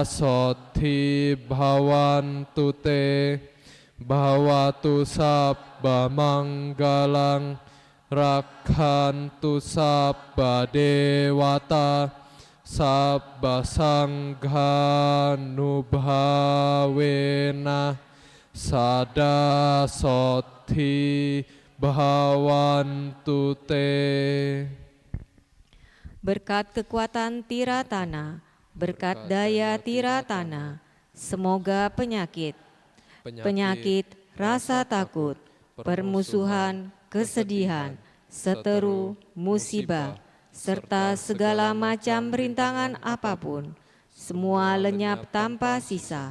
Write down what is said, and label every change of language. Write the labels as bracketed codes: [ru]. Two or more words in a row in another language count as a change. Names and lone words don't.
[pi] soti bhawantu te bhawatu sabba manggalang rakhantu sabba dewata sabba sangha nubhavena sada soti bhawantu te. [id] Berkat kekuatan Tiratana, berkat daya Tiratana, semoga penyakit, rasa takut, permusuhan, kesedihan, seteru, musibah, serta segala macam rintangan apapun, semua lenyap tanpa sisa.